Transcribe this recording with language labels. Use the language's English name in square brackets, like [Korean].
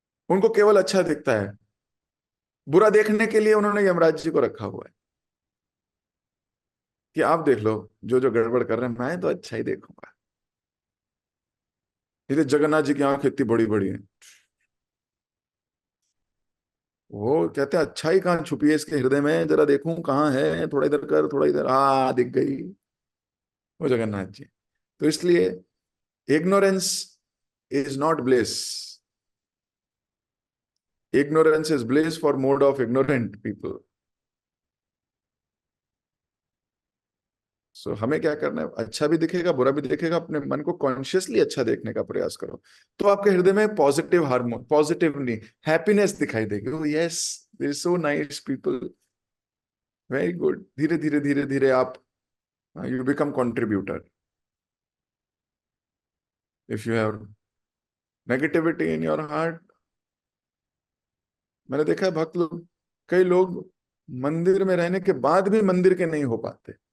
[Hindi] उनको केवल अच्छा दिखता है, बुरा देखने के लिए उन्होंने यमराज जी को रखा हुआ है कि आप देख लो जो जो गड़बड़ कर रहे हैं, मैं तो अच्छा ही देखूंगा। इसलिए जगन्नाथ जी की आंख इतनी बड़ी बड़ी है। वो कहते हैं अच्छाई कहाँ छुपी है इसके हृदय में, जरा देखूं कहाँ है, थोड़ा इधर कर, थोड़ा इधर, दिख गई वो जगन्नाथ जी। तो इसलिए [English] Ignorance is not bliss, ignorance is bliss for mode of ignorant people. [Hindi] सो हमें क्या करना है? अच्छा भी दिखेगा बुरा भी दिखेगा, अपने मन को कॉन्शियसली अच्छा देखने का प्रयास करो, तो आपके हृदय में पॉजिटिव हार्मोन, पॉजिटिव नहीं, हैप्पीनेस दिखाई देगी। [English] oh yes, they are so nice people, very good। [Hindi] धीरे धीरे धीरे धीरे आप [English] You become contributor. If you have negativity in your heart, [Hindi] मैंने देखा है भक्त लोग, कई लोग मंदिर में रहने के बाद भी मंदिर के नहीं हो पाते।